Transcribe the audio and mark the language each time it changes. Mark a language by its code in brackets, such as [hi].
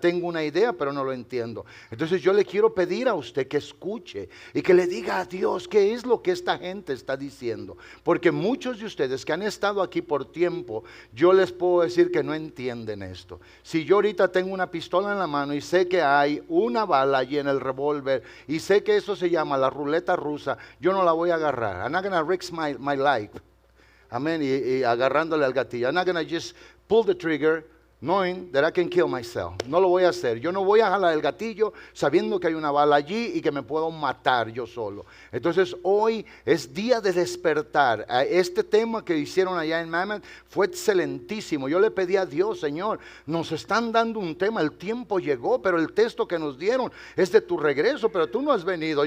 [es] Tengo una idea, pero no lo entiendo. Entonces yo le quiero pedir a usted que escuche y que le diga a Dios qué es lo que esta gente está diciendo. Porque muchos de ustedes que han estado aquí por tiempo, yo les puedo decir que no entienden esto. Si yo ahorita tengo una pistola en la mano y sé que hay una bala allí en el revólver y sé que eso se llama la ruleta rusa, yo no la voy a agarrar. [en] I'm not going to risk my life. Amén. [es] Y agarrándole al gatillo. [en] I'm not going to just pull the trigger knowing that I can kill myself. [es] No lo voy a hacer. Yo no voy a jalar el gatillo sabiendo que hay una bala allí y que me puedo matar yo solo. Entonces hoy es día de despertar. Este tema que hicieron allá en Mammoth fue excelentísimo. Yo le pedí a Dios, Señor, nos están dando un tema, el tiempo llegó, pero el texto que nos dieron es de tu regreso, pero tú no has venido.